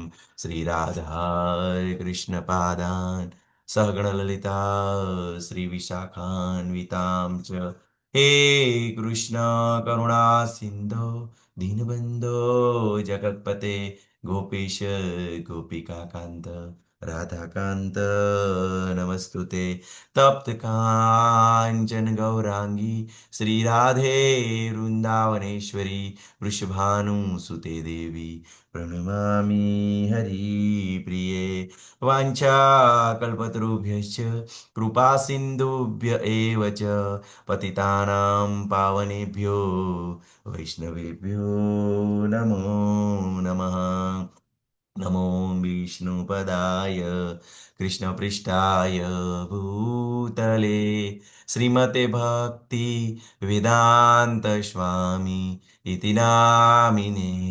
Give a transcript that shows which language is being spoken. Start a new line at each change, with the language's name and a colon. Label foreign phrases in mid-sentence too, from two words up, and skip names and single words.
Sanskrit: श्रीराधाकृष्णपादान् सहगणललिता श्रीविशाखान्वितां च हे कृष्ण करुणा सिंधो दीनबंधो जगतपते गोपीश गोपिका कांत राधाकांत नमस्तुते तप्त कांचन गौरांगी श्री राधे वृंदावनेश्वरी वृषभानुसुते देवी પ્रणमामि हरिप्रिये वाञ्छाकल्पतरुभ्यश्च कृपासिन्धुभ्य एव च पतितानां पावनेभ्यो वैष्णवेभ्यो नमो नमः नमो विष्णुपदाय कृष्णपृष्ठाय भूतले श्रीमते भक्ति वेदांत स्वामी इति नामिने